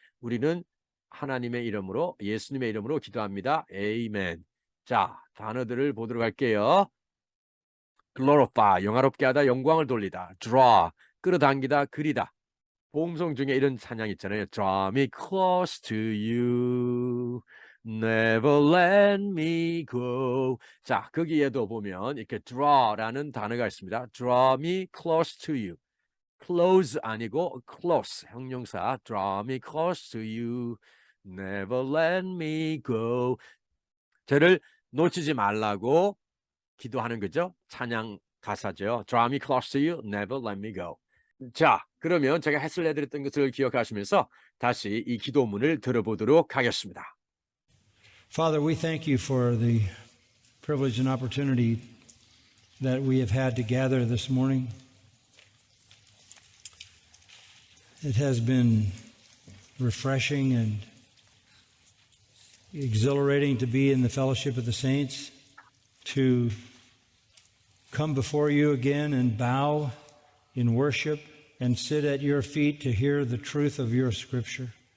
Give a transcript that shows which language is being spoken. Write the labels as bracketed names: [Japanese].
[Korean] 우리는 하나님의 이름으로 예수님의 이름으로 기도합니다. 아멘. 자, 단어들을 보도록 할게요. glorify, 영화롭게 하다, 영광을 돌리다. draw, 끌어당기다, 그리다. 보험송 중에 이런 찬양 있잖아요. [English] Draw me close to you, never let me go. [Korean] 자, 거기에도 보면 이렇게 draw라는 단어가 있습니다. [English] Draw me close to you. close [Korean] 아니고 [English] close, 형용사. Draw me close to you, never let me go. [Korean] 저를 놓치지 말라고 기도하는 거죠. 찬양 가사죠. [English] Draw me close to you, never let me go. [Korean] 자, 그러면 제가 해설 해드렸던 것을 기억하시면서 다시 이 기도문을 들어보도록 하겠습니다. [English] Father, we thank you for the privilege and opportunity that we have had to gather this morning. It has been refreshing and exhilarating to be in the fellowship of the saints, to come before you again and bow in worship and sit at your feet to hear the truth of your scripture.